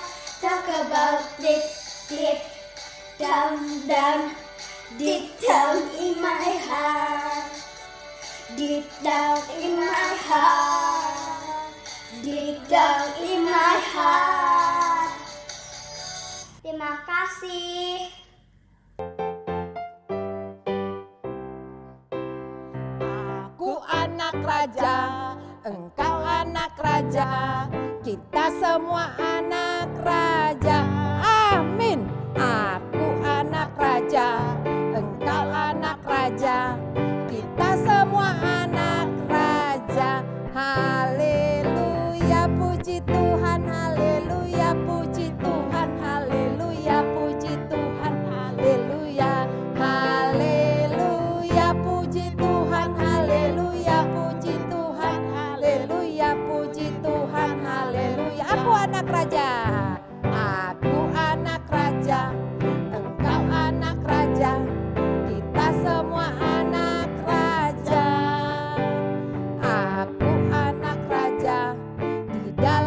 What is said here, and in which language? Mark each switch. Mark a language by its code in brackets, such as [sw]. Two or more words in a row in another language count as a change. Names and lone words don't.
[en] Talk about deep, deep down, down, deep down in my heart. Deep down in my heart, deep down in my heart. [id] Terima kasih. Aku anak raja, engkau anak raja, kita semua anak raja. Amin. Aku anak raja, engkau anak raja, kita semua anak raja. Haleluya, puji Tuhan, haleluya, puji Tuhan, haleluya, puji Tuhan, haleluya, haleluya, puji Tuhan, haleluya, puji Tuhan, haleluya, puji Tuhan, haleluya. Aku anak raja, aku anak raja, engkau anak raja, kita semua anak raja. Aku anak raja, di